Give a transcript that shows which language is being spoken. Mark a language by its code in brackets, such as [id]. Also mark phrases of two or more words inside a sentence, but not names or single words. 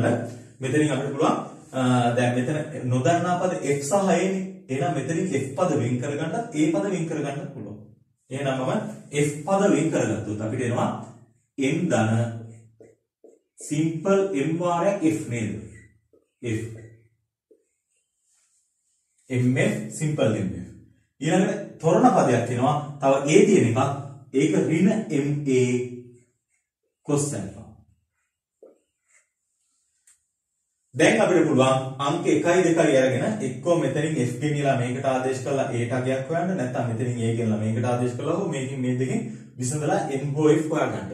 [si] මෙතනින් අපිට පුළුවන් දැන් මෙතන නොදන්නා පද F සහ A නේ. එහෙනම් මෙතනින් F පද වෙන් කරගන්නත් A පද වෙන් කරගන්නත් පුළුවන්. එහෙනම් මම f පද වෙන් කරගත්තොත් අපිට එනවා m ධන simple m වාරයක් f නේද? f mf simple mf. ඊළඟට තොරණ පදයක් එනවා. තව a තියෙන එකක්. ඒක ඍණ ma [en] cos alpha. [si] දැන් අපිට පුළුවන් අංක 1 2 අරගෙන එක්කෝ මෙතනින් f ගෙනියලා මේකට ආදේශ කරලා a ටගයක් හොයන්න, නැත්නම් මෙතනින් a ගෙනලා මේකට ආදේශ කරලා හෝ මේකෙන් මේ දෙකෙන් විසඳලා n හෝ f හොයාගන්න.